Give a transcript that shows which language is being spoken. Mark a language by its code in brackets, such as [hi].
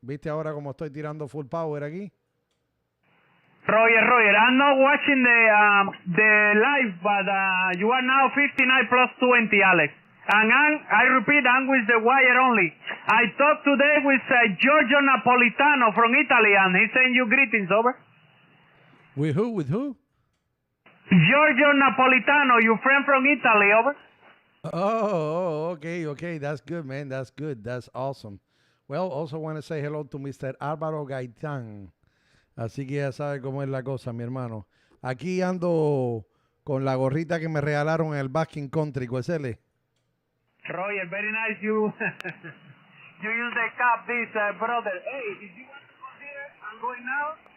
[es] ¿Viste ahora cómo estoy tirando full power aquí? [en] Roger, I'm not watching the live, but you are now 59 plus 20, Alex. And I repeat, I'm with the wire only. I talked today with Giorgio Napolitano from Italy, and he sent you greetings, over. With who? With who? Giorgio Napolitano, your friend from Italy, over. Oh, okay. That's good, man. That's good. That's awesome. Well, also want to say hello to Mr. Álvaro Gaitán. [es] Así que ya sabe cómo es la cosa, mi hermano. Aquí ando con la gorrita que me regalaron en el Basking Country, ¿cuál? [en] Roger, very nice. You you use the cap, this brother. Hey, if you want to come here, I'm going now.